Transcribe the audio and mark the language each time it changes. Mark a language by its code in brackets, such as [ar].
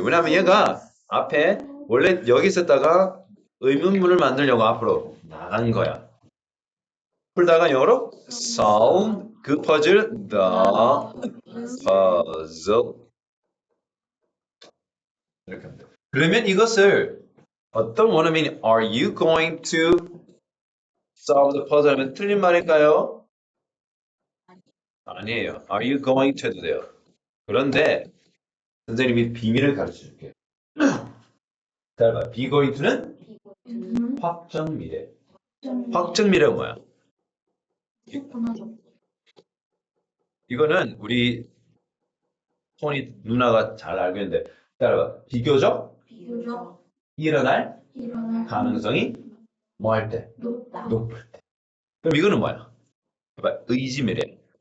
[ko] 왜냐면 얘가 앞에 원래 여기 있었다가 의문문을 만들려고 앞으로 나간 거야. 풀다가 영어로 solve 그 퍼즐 the puzzle 이렇게 하면 돼요. 그러면 이것을 어떤 원어민이 [en] are you going to solve the puzzle [ko] 하면 틀린 말일까요? 아니에요. [en] Are you going to [ko] 해도 돼요. 그런데 선생님이 비밀을 가르쳐 줄게요. 잘 봐. be going to는 확정 미래. 확정 미래가 뭐야? 이거는 우리 손이 누나가 잘 알고 있는데 따라봐. 비교적 일어날 가능성이 뭐 할 때? 높을 때. 그럼 이거는 뭐야? 봐봐. 의지 미래.